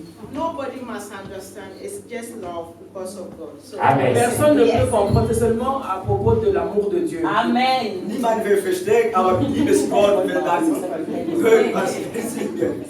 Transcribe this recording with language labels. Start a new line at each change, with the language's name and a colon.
English: Nobody must understand. It's just love because of God. So
French: Personne ne peut comprendre, c'est seulement à propos de l'amour de Dieu. Amen.
German: Niemand will verstehen, aber liebes Gott will dann hören, was wir singen.